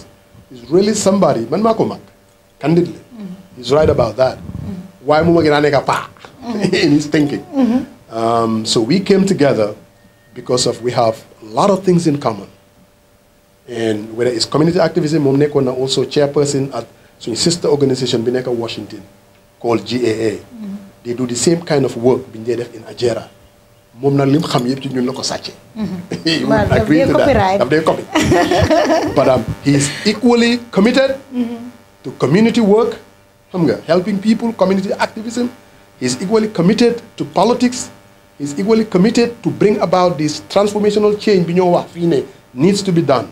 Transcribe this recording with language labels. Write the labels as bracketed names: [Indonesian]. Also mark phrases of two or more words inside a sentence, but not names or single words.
[English] He's really somebody. [Wolof] Man makomak, [English] candidly, he's right about that. Why in his thinking. So we came together because we have a lot of things in common. And whether it's community activism, [Wolof] mom nekkoon na [English] also chairperson at suñu sister organization [Wolof] bi nekk [English] Washington called GAA. They do the same kind of work [Wolof] bi ñu def [English] in Ajera. [Wolof] Moom na lim xam yëpp ci ñun la ko sàcce. [English] He would agree to that. [Wolof] Daf dee copy. [English] But he's equally committed to community work, helping people, community activism. He's equally committed to politics. He's equally committed to bring about this transformational change needs to be done.